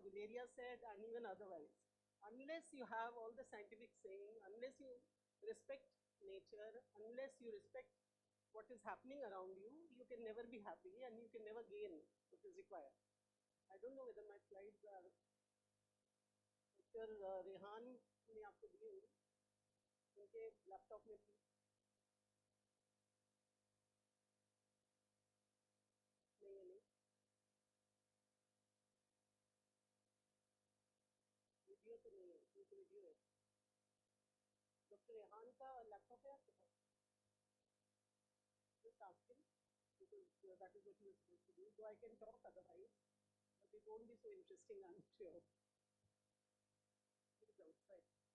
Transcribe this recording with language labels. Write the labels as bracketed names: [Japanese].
[English] Guleria said and even otherwise. Unless you have all the scientific saying, unless you respect nature, unless you respect what is happening around you, you can never be happy and you can never gain what is required. I don't know whether my slides are... Dr. [Hindi] Rehan ने आपको दी होंगी, उनके laptop में थी. नहीं है, नहीं. Video तो नहीं है, ये तो वीडियो है. डॉक्टर रेहान का लैपटॉप है आपके पास? [English] Just ask him, because that is what he was supposed to do. So I can talk otherwise, but it won't be so interesting, I'm sure. He's outside.